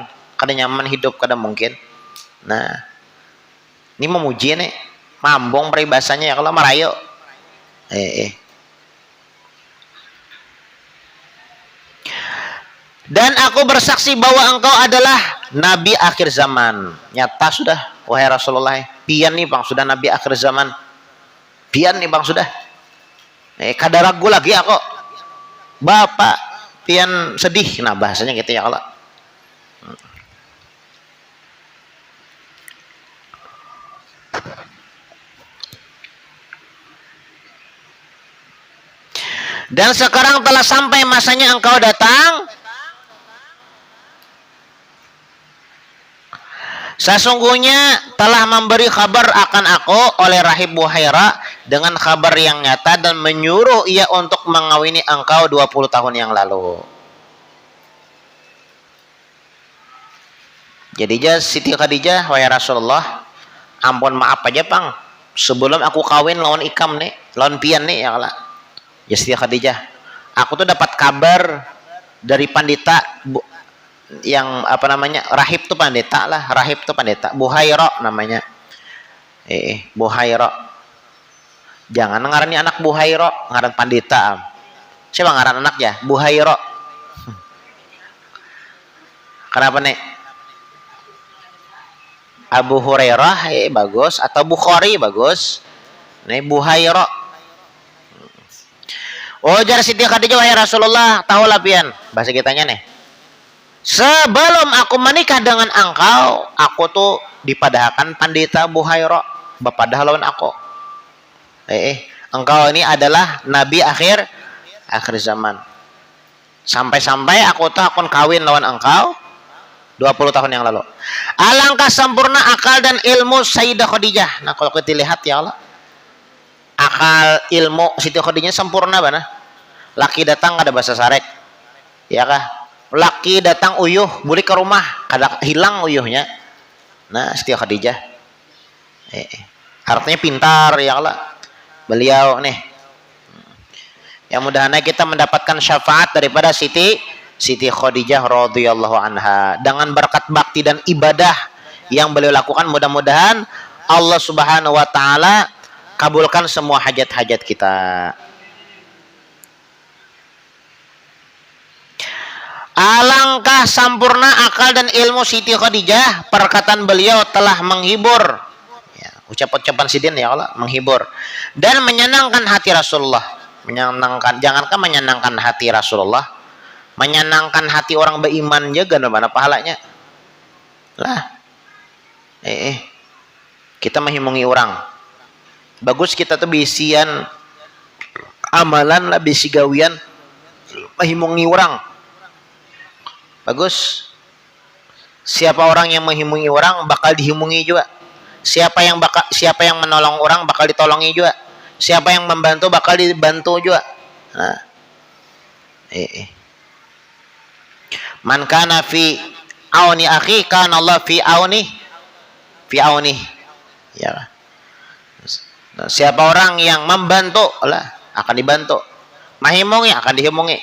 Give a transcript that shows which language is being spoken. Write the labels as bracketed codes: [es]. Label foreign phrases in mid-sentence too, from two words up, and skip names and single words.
[bjn] Kada nyaman hidup, kada mungkin. Nah, ini memuji nih, mambong peribahasanya ya kalau merayu. [id] Dan aku bersaksi bahwa engkau adalah Nabi akhir zaman. Nyata sudah, wahai Rasulullah. [bjn] Pian nih bang, sudah Nabi akhir zaman. Pian nih bang, sudah. Kada ragu lagi aku. Bapak, pian sedih. [id] Nah bahasanya gitu [ar] يا الله. [id] Dan sekarang telah sampai masanya engkau datang. Sesungguhnya telah memberi kabar akan aku oleh Rahib Buhaira dengan kabar yang nyata dan menyuruh ia untuk mengawini engkau 20 tahun yang lalu. Jadi Siti Khadijah, wahai Rasulullah, [bjn] ampun maaf aja bang, sebelum aku kawin lawan ikam nih, lawan pian nih [ar] يا الله. [id] Ya Siti Khadijah, aku tuh dapat kabar dari pandita yang apa namanya, rahib tuh pendeta lah, rahib tuh pendeta, Buhaira namanya. [bjn] Buhaira, jangan ngarani anak Buhaira, ngaran pendeta. Siapa ngaran anak ya? Buhaira. Kenapa nih? [id] Abu Hurairah bagus, atau Bukhari bagus. Nih Buhaira. [bjn] Oh jar Siti Khadijah, wahai Rasulullah, tahulah pian bahasa kitanya nih. Sebelum aku menikah dengan engkau, aku tuh dipadahkan pandita Buhaira, bapadah lawan aku. [id] Engkau ini adalah Nabi akhir zaman. Sampai-sampai aku tuh akan kawin lawan engkau 20 tahun yang lalu. Alangkah sempurna akal dan ilmu Sayyidah Khadijah. Nah kalau kita lihat [ar] يا الله, [bjn] akal ilmu Siti Khadijah sempurna bana. Laki datang ada bahasa sarek, ya kah? Laki datang uyuh, boleh ke rumah, kada hilang uyuhnya. [id] Nah Siti Khadijah, Artinya pintar [ar] يا الله. [id] Beliau nih. Yang mudah-mudahan kita mendapatkan syafaat daripada Siti Khadijah [ar] رضي الله عنها [id] dengan berkat bakti dan ibadah yang beliau lakukan. Mudah-mudahan Allah [ar] سبحانه وتعالى [id] kabulkan semua hajat-hajat kita. Alangkah sampurna akal dan ilmu Siti Khadijah, perkataan beliau telah menghibur, ya, ucapan Sidin [ar] يا الله, [id] menghibur dan menyenangkan hati Rasulullah. Menyenangkan, jangankan menyenangkan hati Rasulullah, menyenangkan hati orang beriman juga, mana pahalanya lah. [bjn] Kita menghimungi orang, bagus kita tuh bisian amalan lah, bisi gawian menghimungi orang. Bagus. Siapa orang yang menghimungi orang bakal dihimungi juga. [id] Siapa yang menolong orang bakal ditolongi juga. Siapa yang membantu bakal dibantu juga. Nah. [ar] من كان في عون أخي كان الله في عوني يا. [id] Nah, siapa orang yang membantu lah akan dibantu. [bjn] Menghimungi akan dihimungi.